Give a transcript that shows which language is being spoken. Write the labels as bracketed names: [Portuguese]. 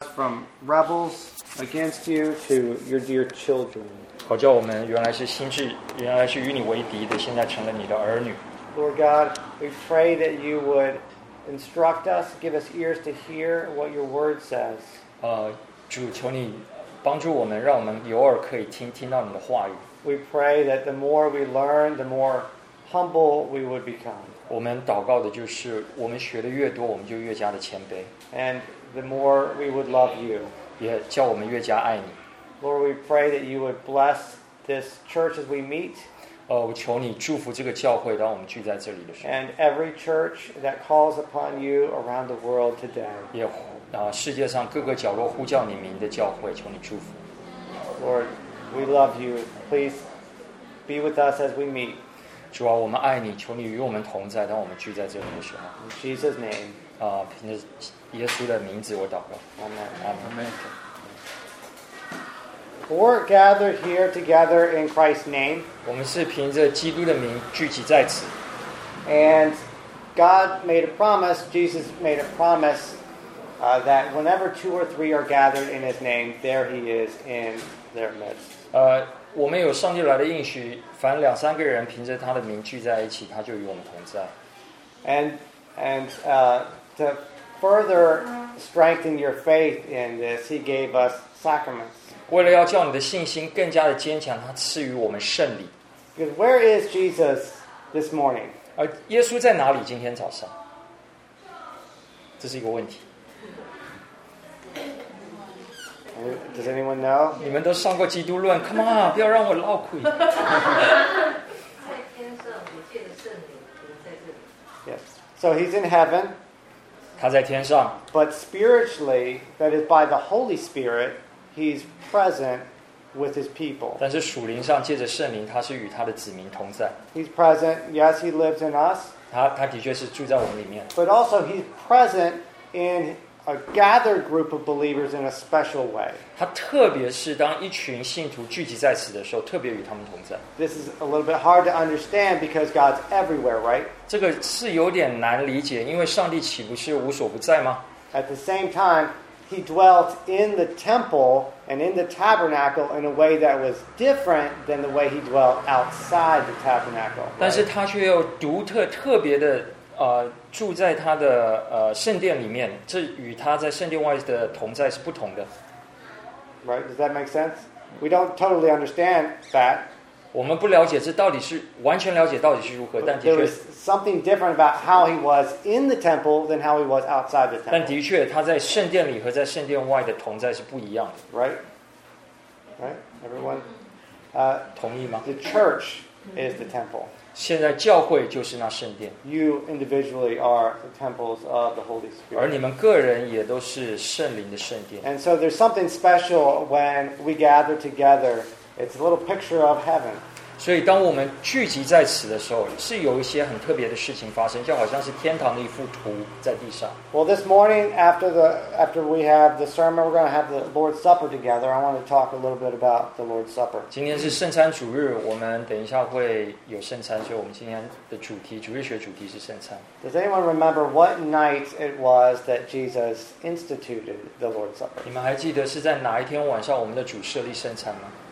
[English] from rebels against you to your dear children. [Chinese] 好叫我们原来是心智，原来是与你为敌的，现在成了你的儿女。 [English] Lord God, we pray that you would instruct us, give us ears to hear what your word says. [Chinese] 主求你帮助我们，让我们有耳可以听，听到你的话语。 [English] We pray that the more we learn, the more humble we would become. [Chinese] 我们祷告的就是，我们学的越多，我们就越加的谦卑。 [English] And the more we would love you. [Chinese] 也叫我们越加爱你。 [English] Lord, we pray that you would bless this church as we meet. [Chinese] 我求你祝福这个教会，当我们聚在这里的时候。 [English] And every church that calls upon you around the world today. [Chinese] 也世界上各个角落呼叫你名的教会，求你祝福。 [English] Lord, we love you. Please be with us as we meet. [Chinese] 主啊，我们爱你，求你与我们同在，当我们聚在这里的时候。 [English] In Jesus' name. [Chinese] 凭着耶稣的名字，我祷告。 [English] Amen. Amen. Amen. We're gathered here together in Christ's name. [Chinese] 我们是凭着基督的名聚集在此。 [English] And God made a promise, Jesus made a promise, that whenever two or three are gathered in His name, there He is in their midst. [Chinese] 我们有上帝来的应许，凡两三个人凭着他的名聚在一起，他就与我们同在。 [English] And to further strengthen your faith in this, He gave us sacraments. [Chinese] 为了要叫你的信心更加的坚强，他赐予我们圣礼。 [English] Because where is Jesus this morning? [Chinese] 耶稣在哪里今天早上？这是一个问题。 [English] Does anyone know? [Chinese] 你们都上过基督论 ， [English] Come on， [Chinese] 不要让我落亏。在天上，我见圣灵在这里。 [English] Yes. So he's in heaven. [Chinese] 他在天上。 [English] But spiritually, that is by the Holy Spirit. He's present with his people. [Chinese] 但是属灵上借着圣灵，他是与他的子民同在。 [English] He's present. Yes, he lives in us. [Chinese] 他的确是住在我们里面。 [English] But also, he's present in a gathered group of believers in a special way. [Chinese] 他特别是当一群信徒聚集在此的时候，特别与他们同在。 [English] This is a little bit hard to understand because God's everywhere, right? [Chinese] 这个是有点难理解，因为上帝岂不是无所不在吗？ [English] At the same time. He dwelt in the temple and in the tabernacle in a way that was different than the way he dwelt outside the tabernacle. [Chinese] 但是他却又独特特别的住在他的圣殿里面，这与他在圣殿外的同在是不同的。 [English] Right? Does that make sense? We don't totally understand that. [Chinese] 我们不了解这到底是完全了解到底是如何，但的确。 [English] There was something different about how he was in the temple than how he was outside the temple. [Chinese] 但的确，他在圣殿里和在圣殿外的同在是不一样的。 [English] Right, right, everyone, [Chinese] 同意吗 [English] ？The church is the temple. [Chinese] 现在教会就是那圣殿。 [English] You individually are the temples of the Holy Spirit. [Chinese] 而你们个人也都是圣灵的圣殿。 [English] And so there's something special when we gather together. It's a little picture of heaven. [Chinese] 所以当我们聚集在此的时候，是有一些很特别的事情发生，就好像是天堂的一幅图在地上。 [English] Well, this morning after we have the sermon, we're going to have the Lord's Supper together. I want to talk a little bit about the Lord's Supper. [Chinese] 今天是圣餐主日，我们等一下会有圣餐，所以我们今天的主题，主日学主题是圣餐。 [English] Does anyone remember what night it was that Jesus instituted the Lord's Supper? [Chinese] 你们还记得是在哪一天晚上我们的主设立圣餐吗？